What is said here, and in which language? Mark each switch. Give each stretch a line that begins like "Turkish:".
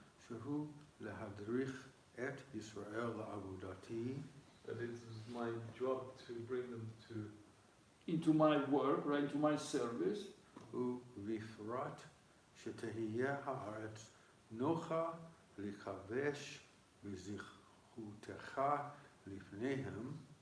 Hebrew: שהוא להדריך את ישראל לעבודתי
English: that it was my job to bring them to into my work, right? Into my service.
Hebrew: ובפרט שתהיה הארץ נוחה לכבש בזכותך לפניהם